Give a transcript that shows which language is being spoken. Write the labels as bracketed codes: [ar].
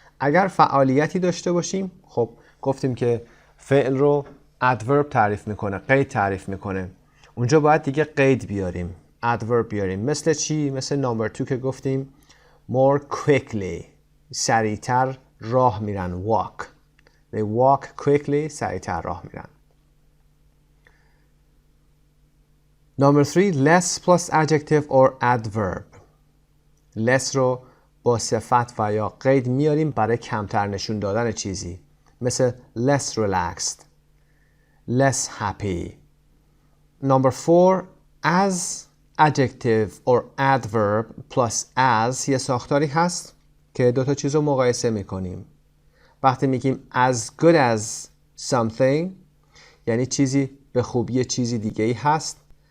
[fa] اگر فعالیتی داشته باشیم، خب گفتیم که فعل رو adverb تعریف میکنه، قید تعریف میکنه. اونجا باید دیگه قید بیاریم، adverb بیاریم. مثل چی؟ مثل number two که گفتیم more quickly، سریعتر راه میرن. walk. [en] They walk quickly، [fa] سریعتر راه میرن. [en] Number three, less plus adjective or adverb. [fa] less رو با صفت و یا قید میاریم برای کمتر نشون دادن چیزی. [en] مثل less relaxed, less happy. Number four, as adjective or adverb plus as [fa] یه ساختاری هست که دو تا چیز رو مقایسه میکنیم. وقتی میگیم [en] as good as something [fa] یعنی چیزی به خوبی چیزی دیگه ای هست.